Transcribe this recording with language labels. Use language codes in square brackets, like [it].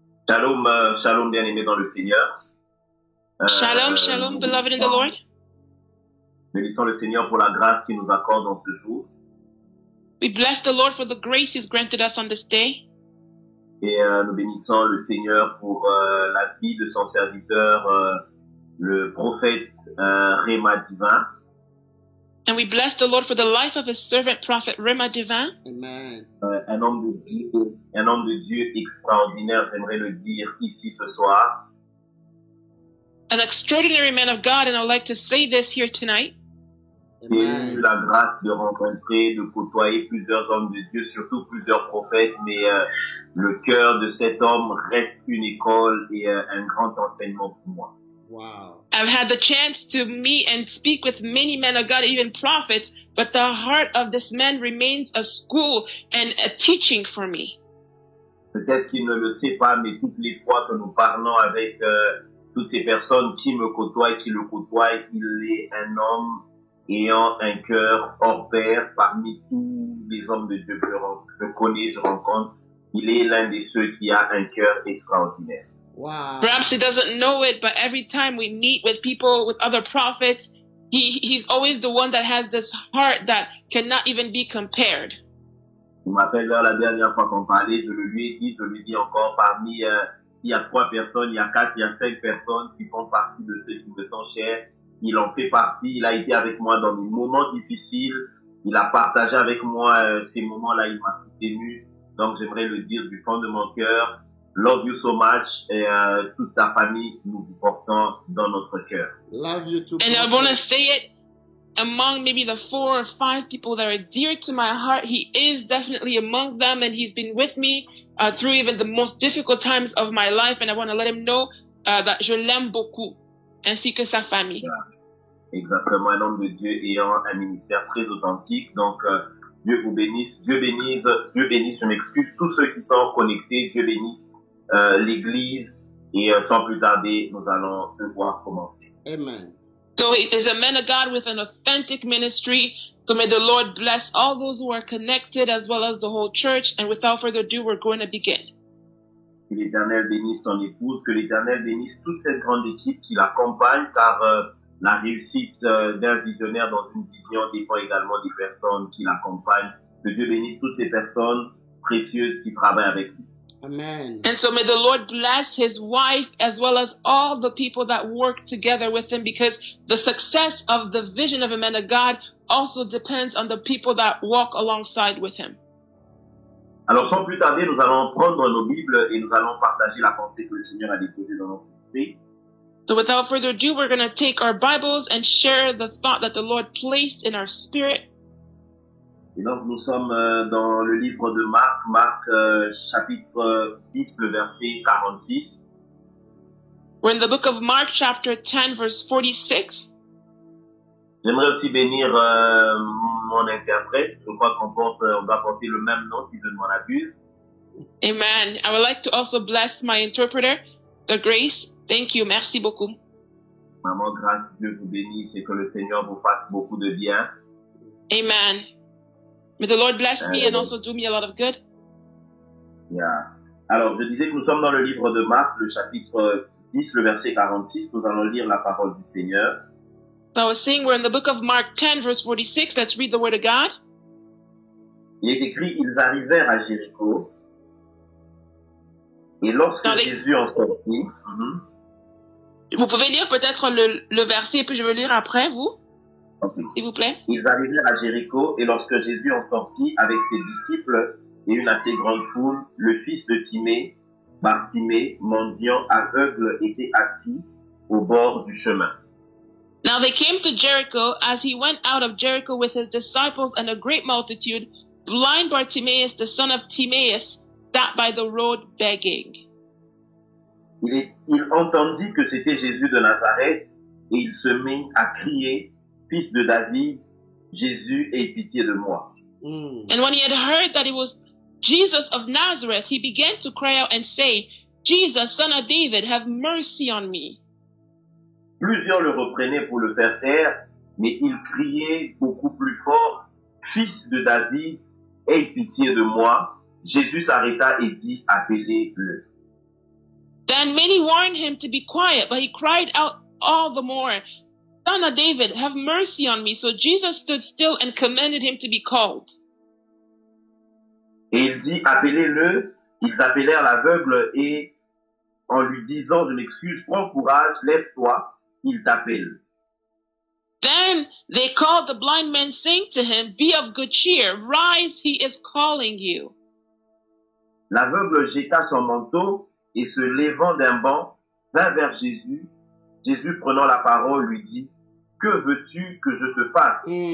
[fr] Shalom, shalom bien-aimés dans le Seigneur. [en] Shalom, shalom, beloved in the Lord. [fr] Bénissons le Seigneur pour la grâce qu'il nous accorde en ce jour. [en] We bless the Lord for the grace He's granted us on this day. [fr] Et nous bénissons le Seigneur pour la vie de son serviteur, le prophète Réma Divin. [en] And we bless the Lord for the life of His servant, Prophet Réma Divin. Amen. [fr] Un homme de Dieu extraordinaire, j'aimerais le dire ici ce soir. [en] An extraordinary man of God, and I would like to say this here tonight. [fr] J'ai eu la grâce de rencontrer, de côtoyer plusieurs hommes de Dieu, surtout plusieurs prophètes, mais le cœur de cet homme reste une école et un grand enseignement pour moi. [en] Wow. I've had the chance to meet and speak with many men of God, even prophets, but the heart of this man remains a school and a teaching for me. [fr] Peut-être qu'il ne le sait pas, mais toutes les fois que nous parlons avec toutes ces personnes qui me côtoient, qui le côtoient, il est un homme ayant un cœur hors pair parmi tous les hommes de Dieu que je connais, je rencontre. Il est l'un de ceux qui a un cœur extraordinaire. [en] Wow. Perhaps he doesn't know it, but every time we meet with people, with other prophets, he's always the one that has this heart that cannot even be compared. [fr] Il m'appelle la dernière fois qu'on parlait, je le lui ai dit encore, parmi, il y a 3 personnes, il y a 4, il y a 5 personnes qui font partie de ceux qui me sont chers. Il en fait partie, il a été avec moi dans des moments difficiles, il a partagé avec moi ces moments-là, il m'a soutenu. Donc j'aimerais le dire du fond de mon cœur. [en] Love you so much, [fr] et toute ta famille, nous vous portons dans notre cœur. [en] Love you too. And I want to say it among maybe the 4 or 5 people that are dear to my heart. He is definitely among them, and he's been with me through even the most difficult times of my life. And I want to let him know that [fr] je l'aime beaucoup, ainsi que sa famille. Exactement, un homme de Dieu ayant un ministère très authentique. Donc, Dieu vous bénisse, Dieu bénisse, je m'excuse, tous ceux qui sont connectés, Dieu bénisse l'Église, et sans plus tarder, nous allons devoir commencer. Amen. [en] So he is a man of God with an authentic ministry. So may the Lord bless all those who are connected as well as the whole church. And without further ado, we're going to begin. [fr] Que l'Éternel bénisse son épouse, que l'Éternel bénisse toute cette grande équipe qui l'accompagne, car la réussite d'un visionnaire dans une vision dépend également des personnes qui l'accompagnent. Que Dieu bénisse toutes ces personnes précieuses qui travaillent avec lui. Amen. [en] And so may the Lord bless his wife as well as all the people that work together with him, because the success of the vision of a man of God also depends on the people that walk alongside with him. [fr] Alors sans plus tarder, nous allons prendre nos Bibles et nous allons partager la pensée que le Seigneur a déposée dans notre esprit. [en] So without further ado, we're going to take our Bibles and share the thought that the Lord placed in our spirit. [fr] Et donc nous sommes dans le livre de Marc, chapitre 10, le verset 46. [en] We're in the book of Mark chapter 10 verse 46. [fr] J'aimerais aussi bénir mon interprète. Je crois on doit porter le même nom si je ne m'en abuse. Amen. [en] I would like to also bless my interpreter, the Grace. Thank you. [fr] Merci beaucoup. Maman, grâce, Dieu vous bénisse et que le Seigneur vous fasse beaucoup de bien. Amen. [en] May the Lord bless me and also do me a lot of good. Yeah. [fr] Alors, je disais que nous sommes dans le livre de Marc, le chapitre 10, le verset 46. Nous allons lire la parole du Seigneur. So I was saying we're in the book of Mark 10 verse 46. Let's read the word of God. Il est écrit, ils arrivèrent à Jéricho. Et lorsque Jésus en sortit, Vous pouvez lire peut-être le verset et puis je vais lire après, vous, s'il vous plaît. Ils arrivèrent à Jéricho et lorsque Jésus en sortit avec ses disciples et une assez grande foule, le fils de Timée, Bartimée, mendiant aveugle, était assis au bord du chemin. [en] Now they came to Jericho. As he went out of Jericho with his disciples and a great multitude, blind Bartimaeus, the son of Timaeus, sat by the road begging. [fr] Il entendit que c'était Jésus de Nazareth et il se mit à crier, fils de David, Jésus, aie pitié de moi. [en] And when he had heard that it was Jesus of Nazareth, he began to cry out and say, Jesus, son of David, have mercy on me. [fr] Plusieurs le reprenaient pour le faire taire, mais il criait beaucoup plus fort, fils de David, aie pitié de moi. Jésus s'arrêta et dit, appelez-le. [en] Then many warned him to be quiet, but he cried out all the more, Son of David, have mercy on me. So Jesus stood still and commanded him to be called. [fr] Et il dit, appelez-le. Ils appelèrent l'aveugle et, en lui disant, je m'excuse, prends courage, lève-toi, il t'appelle. [en] Then they called the blind man, saying to him, Be of good cheer, rise, he is calling you. [fr] L'aveugle jeta son manteau et se levant d'un banc, vint vers Jésus. Jésus, prenant la parole, lui dit, que veux-tu que je te fasse?